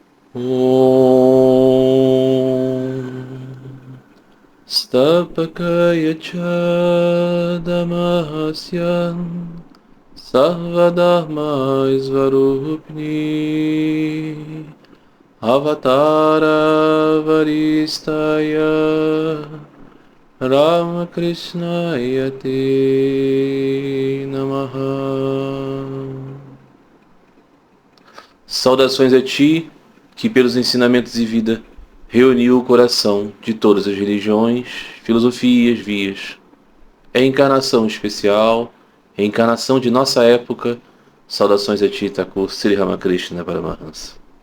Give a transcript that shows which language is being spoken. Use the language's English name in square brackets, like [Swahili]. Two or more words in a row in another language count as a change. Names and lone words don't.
[Sanskrit] Om Stapakaya Chadamasyan Sarvadharma Svarupni Avatara Varistaya Ramakrishna Te Namaha. [Portuguese] Saudações a ti, que pelos ensinamentos de vida reuniu o coração de todas as religiões, filosofias, vias. É encarnação especial, reencarnação de nossa época. Saudações a ti, Thakur Sri Ramakrishna Paramahansa.